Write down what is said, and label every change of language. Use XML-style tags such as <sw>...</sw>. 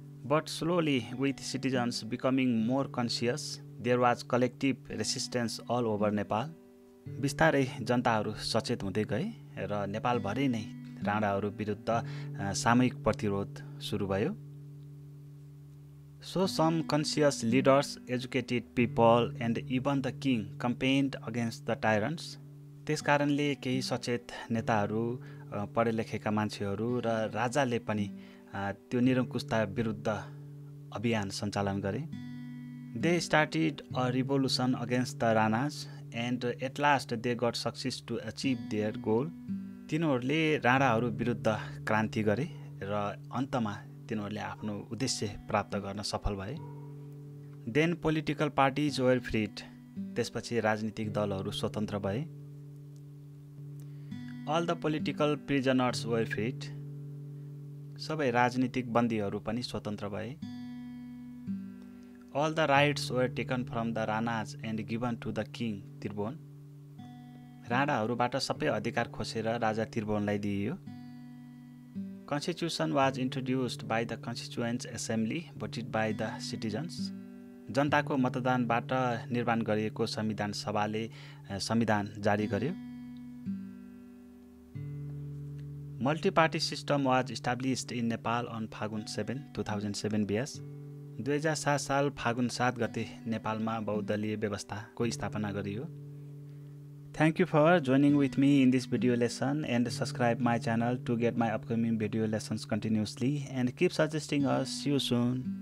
<en>But slowly, with citizens becoming more conscious, there was collective resistance all over Nepal.</en> <ne>बिस्तारै जनताहरू सचेत हुँदै गए र नेपालभरि नै राणाहरू विरुद्ध सामूहिक प्रतिरोध सुरु भयो.</ne> <en>So some conscious leaders, educated people and even the king campaigned against the tyrants.</en> <ne>त्यसकारणले केही सचेत नेताहरू, पढे लेखेका मान्छेहरू र राजाले पनि त्यो निरङ्कुशता विरुद्ध अभियान सञ्चालन गरे.</ne> <en>They started a revolution against the Ranas and at last they got success to achieve their goal.</en> <ne>तिनीहरूले राणाहरू विरुद्ध क्रान्ति गरे र अन्तमा तिनीहरूले आफ्नो उद्देश्य प्राप्त गर्न सफल भए.</ne> <en>Then political parties were freed.</en> <ne>त्यसपछि राजनीतिक दलहरू स्वतन्त्र भए.</ne> <en>All the political prisoners were freed.</en> <ne>सबै राजनीतिक बन्दीहरू पनि स्वतन्त्र भए.</ne> <en>All the rights were taken from the Ranas and given to the king Tirbon.</en> <ne>राणाहरूबाट सबै अधिकार खोसेर राजा तिर्बोनलाई दिइयो.</ne> <en>Constitution was introduced by the Constituent Assembly voted by the citizens.</en> <ne>जनताको मतदानबाट निर्माण गरिएको संविधान सभाले संविधान जारी गर्यो.</ne> <en>Multi-party system was established in Nepal on Phagun 7, 2007 BS.</en> <ne>2007 साल फागुन 7 गते नेपालमा बहुदलीय व्यवस्थाको स्थापना गरियो.</ne> <en>Thank you for joining with me in this video lesson and subscribe my channel to get my upcoming video lessons continuously and keep suggesting us. See you soon.</en>